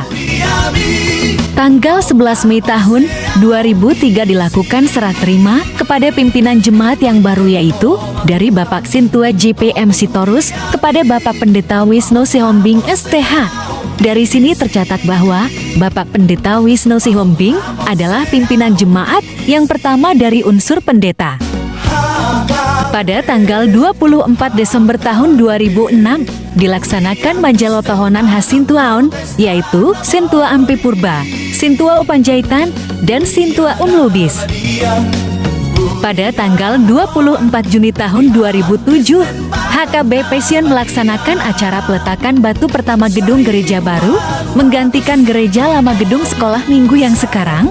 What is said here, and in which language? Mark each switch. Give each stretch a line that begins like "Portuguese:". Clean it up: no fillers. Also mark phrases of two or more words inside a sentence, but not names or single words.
Indonesian: Tanggal 11 Mei tahun 2003 dilakukan serah terima kepada pimpinan jemaat yang baru, yaitu dari Bapak Sintua JPM Sitorus kepada Bapak Pendeta Wisnu Sihombing STH. Dari sini tercatat bahwa Bapak Pendeta Wisnu Sihombing adalah pimpinan jemaat yang pertama dari unsur pendeta. Pada tanggal 24 Desember tahun 2006, dilaksanakan
Batak Toba: Manjalo Tohonan Hasintuaon,
Indonesian: yaitu Sintua Ampi Purba, Sintua Upanjaitan, dan Sintua Lubis. Pada tanggal 24 Juni tahun 2007, HKB Passion melaksanakan acara peletakan batu pertama gedung gereja baru, menggantikan gereja lama gedung sekolah minggu yang sekarang.